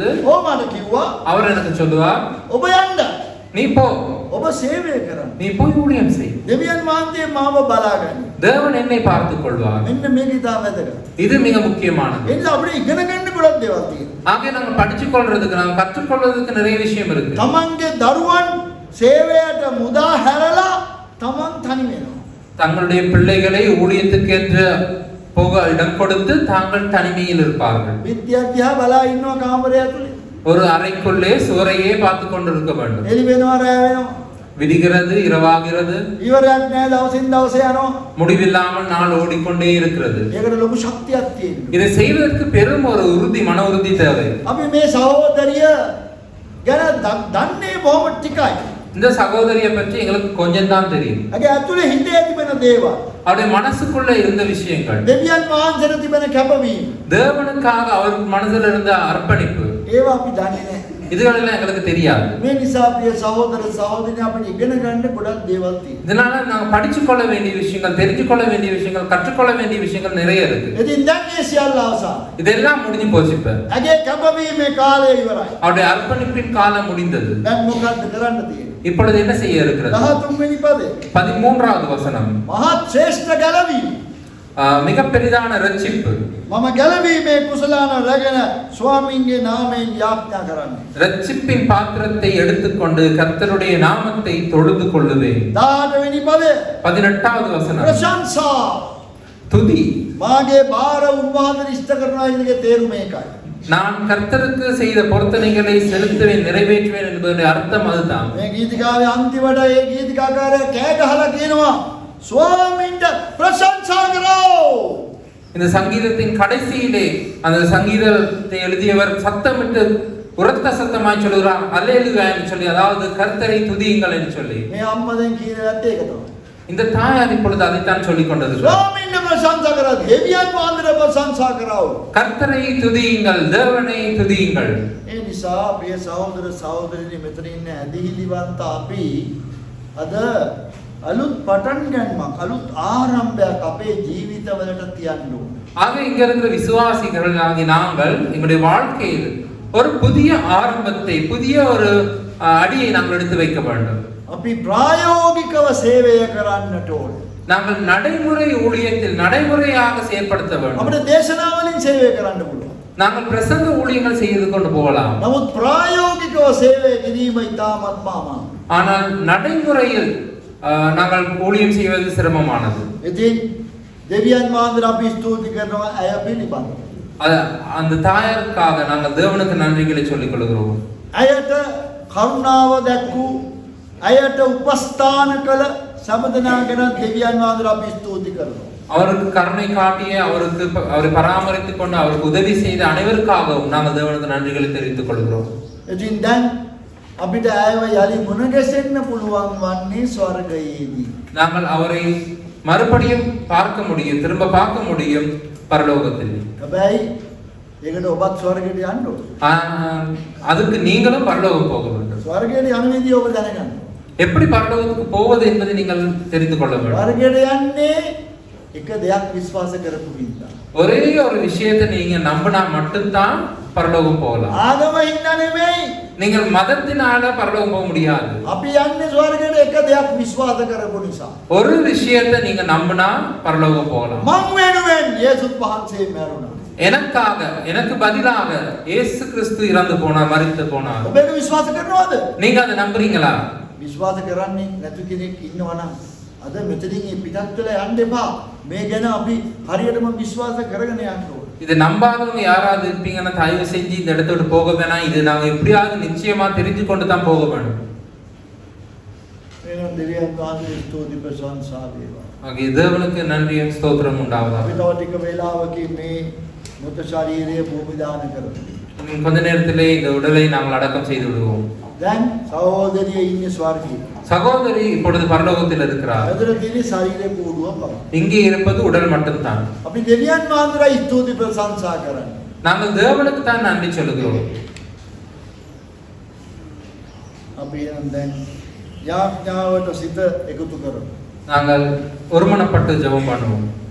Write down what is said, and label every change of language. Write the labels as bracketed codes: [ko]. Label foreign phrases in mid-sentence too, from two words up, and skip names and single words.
[si] ඔහු මට කිව්වා [ta] அவர் எனக்கு சொல்லுவார், [si] ඔබ යන්න. [ta] நீ போ, [si] ඔබ සේවය කරන්න. [ta] நீ போய் ஊழியம் செய், [si] දෙවියන් වහන්සේ මාව බලාගන්න. [ta] தேவன் என்னை பார்த்துக் கொள்வார். [si] මෙන්න මේක ඉතා වැදගත්. [ta] இது மிக முக்கியமானது. [si] එනිසා අපිට ඉගෙන ගන්න ගොඩක් දේවල් තියෙනවා. [ta] ஆக நாங்க படிச்சுக் கொள்றதுக்கு நாங்க கற்றுக்கொள்வதற்கு நிறைய விஷயம் இருக்கு. [si] තමන්ගේ දරුවන් සේවයට මුදා හැරලා තමන් තනි වෙනවා. [ta] தங்களுடைய பிள்ளைகளை ஊழியத்துக்கேற்ற போக இடம் கொடுத்து தாங்கள் தனிமையில் இருப்பார்கள். [si] විද්‍යාත්‍යා බලා ඉන්නවා කාමරය ඇතුලේ. [ta] ஒரு அறைக்குள்ளே சுவரையே பார்த்து கொண்டிருக்க வேண்டும். [si] එළි වෙනවා රැ වෙනවා. [ta] விடிகிறது, இரவாகிறது, [si] ඉවරයක් නැහැ දවසින් දවස යනවා. [ta] முடிவில்லாமல் நாள் ஓடிக்கொண்டே இருக்கிறது. [si] ඒකට ලොකු ශක්තියක් තියෙනවා. [ta] இதை செய்வதற்கு பெரும் ஒரு உறுதி, மன உறுதி தேவை. [si] අපි මේ සහෝදරිය ගැන දන්නේ බොහොම ටිකයි. [ta] இந்த சகோதரியை பற்றி எங்களுக்கு கொஞ்சம் தான் தெரியும். [si] ඇගේ ඇතුලේ හිතේ තිබෙන දේවල්. [ta] அவருடைய மனசுக்குள்ள இருந்த விஷயங்கள், [si] දෙවියන් වහන්සේට තිබෙන කැපවීම. [ta] தேவனுக்காக அவர் மனதில் இருந்த அர்ப்பணிப்பு, [si] ඒවා අපි දන්නේ නැහැ. [ta] இதுகளெல்லாம் எங்களுக்கு தெரியாது. [si] මේ නිසා අපේ සහෝදර සහෝදරියන් අපිට ඉගෙන ගන්න ගොඩක් දේවල් තියෙනවා. [ta] இதனால நாங்க படிச்சு கொள்ள வேண்டிய விஷயங்கள், தெரிஞ்சு கொள்ள வேண்டிய விஷயங்கள், கற்றுக்கொள்ள வேண்டிய விஷயங்கள் நிறைய இருக்கு. [si] ඉතින් දැන් මේ සියල්ල අවසන්. [ta] இதெல்லாம் முடிஞ்சு போச்சு. இப்ப [si] ඇගේ කැපවීමේ කාලය ඉවරයි. [ta] அவருடைய அர்ப்பணிப்பின் காலம் முடிந்தது. [si] දැන් මොකක්ද කරන්න තියෙන්නේ? [ta] இப்பொழுது என்ன செய்ய இருக்கிறது? [si] 13 වෙනි පදේ. [ta] 13வது வசனம். [si] මහත් ශ්‍රේෂ්ඨ ගැලවීම. [ta] மிக பெரிதான ரட்சிப்பு. [si] මම ගැලවීමේ කුසලාන රැගෙන ස්වාමීන්ගේ නාමයෙන් යාඥා කරන්නේ. [ta] ரட்சிப்பின் பாத்திரத்தை எடுத்துக்கொண்டு கர்த்தருடைய நாமத்தை தொழுது கொள்ளுவேன். [si] 18 වෙනි පදේ. [ta] 18வது வசனம். [si] ප්‍රශංසා. [ta] துதி. [si] මාගේ බාර උන්වහන්සේ ඉෂ්ට කරනවා කියන තේරුම ඒකයි. [ta] நான் கர்த்தருக்கு செய்த பொருத்தனைகளை செலுத்துவேன், நிறைவேற்றுவேன் என்பதனுடைய அர்த்தம் அதுதான். [si] මේ ගීතිකාවේ අන්තිමට ඒ ගීතිකාකාරයා කෑ ගහලා කියනවා ස්වාමීන්ට ප්‍රශංසා කරෝ. [ta] இந்த சங்கீதத்தின் கடைசியிலே அந்த சங்கீதத்தை எழுதியவர் சத்தமிட்டு உரத்த சத்தமாய் சொல்கிறார், அல்லேலூயா என்று சொல்லி, அதாவது கர்த்தரை துதியுங்கள் என்று சொல்லி. [si] මේ අම්මෙන් කියන ඇත්ත ඒක තමයි. [ta] இந்த தாயார் இப்பொழுது அதைத்தான் சொல்லிக் கொண்டிருக்கிறார். [si] ස්වාමීන්ට ප්‍රශංසා කරා. දෙවියන් වහන්සේට ප්‍රශංසා කරෝ. [ta] கர்த்தரை துதியுங்கள், தேவனை துதியுங்கள். [si] ඒ නිසා අපේ සහෝදර සහෝදරියනි මෙතන ඉන්න ඇදහිලිවන්ත අපි අද අලුත් පටන් ගන්නමක් අලුත් ආරම්භයක් අපේ ජීවිතවලට තියන්න ඕන. [ta] ஆக இங்க இருக்கிற விசுவாசிகள் ஆகிய நாங்கள் எங்களுடைய வாழ்க்கையில் ஒரு புதிய ஆரம்பத்தை, புதிய ஒரு அடியை நாங்கள் எடுத்து வைக்க வேண்டும். [si] අපි ප්‍රායෝගිකව සේවය කරන්නට ඕන. [ta] நாங்கள் நடைமுறை ஊழியத்தில் நடைமுறையாக செயல்படுத்த வேண்டும். [si] අපිට දේශනාවලින් සේවය කරන්න පුළුවන්. [ta] நாங்கள் பிரசங்க ஊழியங்கள் செய்து கொண்டு போகலாம். [si] නමුත් ප්‍රායෝගිකව සේවය කිරීම ඉතාමත් අමාරුයි. [ta] ஆனால் நடைமுறையில் நாங்கள் ஊழியம் செய்வது சிரமமானது. [si] ඉතින් දෙවියන් වහන්සේට අපි ස්තුති කරනවා අය පිළිබඳව. [ta] அந்த தாயாருக்காக நாங்கள் தேவனுக்கு நன்றிகளை சொல்லிக் கொள்கிறோம். [si] අයට කරුණාව දැක්වූ අයට උපස්ථාන කළ සම්බදනා ගැන දෙවියන් වහන්සේට අපි ස්තුති කරනවා. [ta] அவருக்கு கருணை காட்டிய, அவரை பராமரித்துக் கொண்டு அவருக்கு உதவி செய்த அனைவருக்காகவும் நாங்கள் தேவனுக்கு நன்றிகளை தெரிவித்துக் கொள்கிறோம். [si] ඉතින් දැන් අපිට ආයව යලි මුණ ගැසෙන්න පුළුවන් වන්නේ ස්වර්ගයේදී. [ta] நாங்கள் அவரை மறுபடியும் பார்க்க முடியும், திரும்ப பார்க்க முடியும் பரலோகத்தில். [si] හැබැයි ඒකට ඔබත් ස්වර්ගයට යන්න ඕන. [ta] அதுக்கு நீங்களும் பரலோகம் போக வேண்டும். [si] ස්වර්ගයට යන විදිය ඔබ දැනගන්න. [ta] எப்படி பரலோகத்துக்கு போவது என்பதை நீங்கள் தெரிந்து கொள்ள வேண்டும். [si] ස්වර්ගයට යන්නේ එක දෙයක් විශ්වාස කරපු විදිහ. [ta] ஒரே ஒரு விஷயத்தை நீங்க நம்பினா மட்டும்தான் பரலோகம் போகலாம். [si] ආගම හින්දා නෙමෙයි. [ta] நீங்கள் மதத்தினால பரலோகம் போக முடியாது. [si] අපි යන්නේ ස්වර්ගයට එක දෙයක් විශ්වාස කරපු නිසා. [ta] ஒரு விஷயத்தை நீங்க நம்பினா பரலோகம் போகலாம். [si] මං වෙනුවෙන් යේසුස් වහන්සේ මැරුණා. [ta] எனக்காக, எனக்கு பதிலாக இயேசு கிறிஸ்து இறந்து போனார், மரித்து போனார். [si] ඔබ ඒක විශ්වාස කරනවද? [ta] நீங்க அதை நம்புறீங்களா? [si] විශ්වාස කරන්නේ නැතු කෙනෙක් ඉන්නවනම් අද මෙතනින් මේ පිටත් වෙලා යන්න එපා. මේ ගැන අපි හරියටම විශ්වාස කරගෙන යන්න ඕන. [ta] இதை நம்பாதவங்க யாராவது இருப்பீங்கன்னா தயவு செஞ்சு இந்த இடத்த விட்டு போக வேணாம். இது நாங்க எப்படியாவது நிச்சயமா தெரிஞ்சு கொண்டு தான் போக வேண்டும். [si] එහෙනම් දෙවියන් වහන්සේ ස්තුති ප්‍රශංසා වේවා. [ta] ஆகிய தேவனுக்கு நன்றியும் ஸ்தோத்திரம் உண்டாவதாக. [si] අපි තව ටික වේලාවකින් මේ මృత ශරීරයේ භූමි දාන කරමු. [ta] கொஞ்ச நேரத்திலே இந்த உடலை நாங்கள் அடக்கம் செய்து விடுவோம். [si] දැන් සහෝදරිය ඉන්නේ ස්වර්ගයේ. [ta] சகோதரி இப்பொழுது பரலோகத்தில் இருக்கிறார். [si] ඇදලා තියෙන ශරීරයේ කූඩුව පවා. [ta] இங்கே இருப்பது உடல் மட்டும்தான். [si] අපි දෙවියන් වහන්සේට ස්තුති ප්‍රශංසා කරන්නේ. [ta] நாங்கள் தேவனுக்கு தான் நன்றி சொல்லுகிறோம். [si] අපි එනම් දැන් යාඥාවට සිත එකතු කරමු. [ta] நாங்கள் ஒருமனப்பட்டு ஜெபம் பண்ணுவோம்.